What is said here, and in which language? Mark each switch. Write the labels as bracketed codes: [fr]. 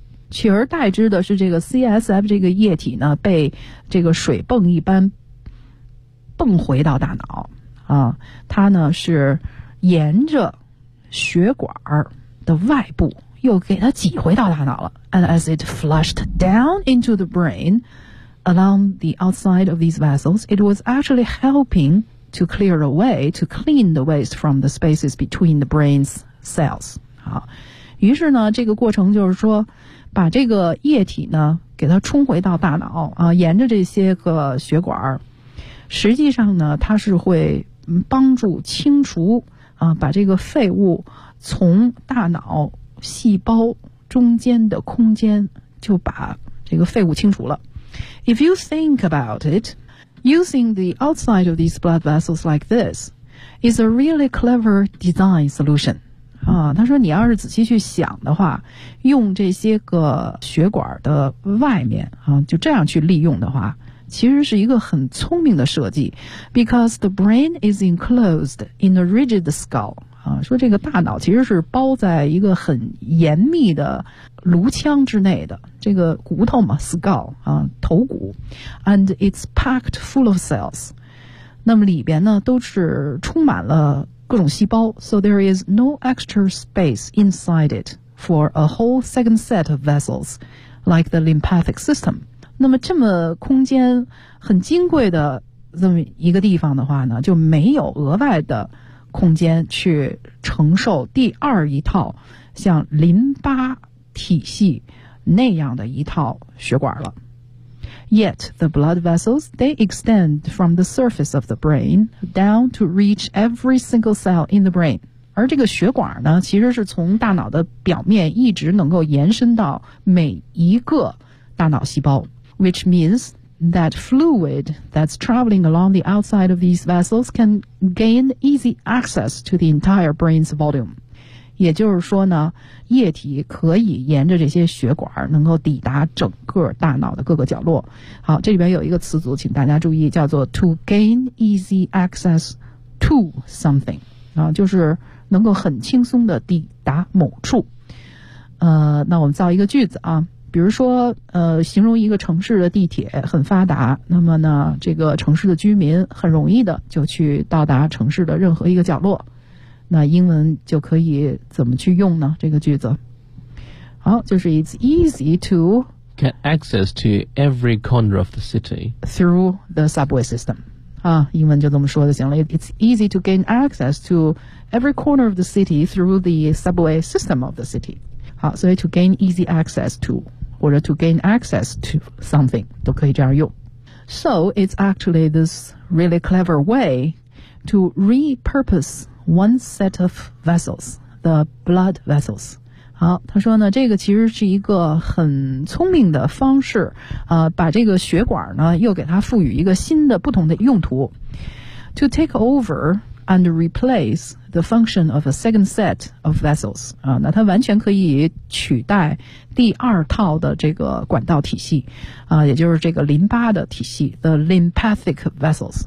[zh] 取而代之的是这个 CSF 这个液体呢被这个水泵一般泵回到大脑啊，它呢是沿着血管的外部又给它挤回到大脑了。 [en] And as it flushed down into the brain along the outside of these vessels, it was actually helping to clear away, to clean the waste from the spaces between the brain's cells. [zh] 好，于是呢这个过程就是说把这个液体呢给它冲回到大脑啊，沿着这些个血管，实际上呢它是会帮助清除啊，把这个废物从大脑细胞中间的空间就把这个废物清除了。 [en] If you think about it, using the outside of these blood vessels like this is a really clever design solution. [zh] 啊，他说你要是仔细去想的话，用这些个血管的外面啊，就这样去利用的话，其实是一个很聪明的设计。 [en] Because the brain is enclosed in a rigid skull、 [zh] 啊、说这个大脑其实是包在一个很严密的颅腔之内的，这个骨头嘛 skull、啊、头骨。 [en] And it's packed full of cells, [zh] 那么里边呢都是充满了各种细胞。 [en] So there is no extra space inside it for a whole second set of vessels like the lymphatic system. [zh] 那么这么空间很金贵的这么一个地方的话呢，就没有额外的空间去承受第二一套像淋巴体系那样的一套血管了。 [en] Yet the blood vessels, they extend from the surface of the brain down to reach every single cell in the brain. [zh] 而这个血管呢其实是从大脑的表面一直能够延伸到每一个大脑细胞。 [en] Which means that fluid that's traveling along the outside of these vessels can gain easy access to the entire brain's volume. [zh] 也就是说呢，液体可以沿着这些血管能够抵达整个大脑的各个角落。好，这里边有一个词组，请大家注意，叫做 [en] to gain easy access to something. [zh] 啊，就是能够很轻松的抵达某处。那我们造一个句子啊。比如说形容一个城市的地铁很发达，那么呢这个城市的居民很容易的就去到达城市的任何一个角落，那英文就可以怎么去用呢？ [en] 这个句子好，就是 It's easy to get access to every corner of the city through the subway system [zh] 啊，英文就这么说就行了。 [en] It's easy to gain access to every corner of the city through the subway system of the city。 [zh] 好，所以 [en] to gain easy access to [zh] 或者 [en] to gain access to something [zh] 都可以这样用。 [en] So it's actually this really clever way to repurpose one set of vessels, the blood vessels。 [zh] 好，他说呢这个其实是一个很聪明的方式、把这个血管呢又给它赋予一个新的不同的用途。 [en] To take overand replace the function of a second set of vessels. [zh] 啊，那它完全可以取代第二套的这个管道体系，啊，也就是这个淋巴的体系 , [en] the lymphatic vessels.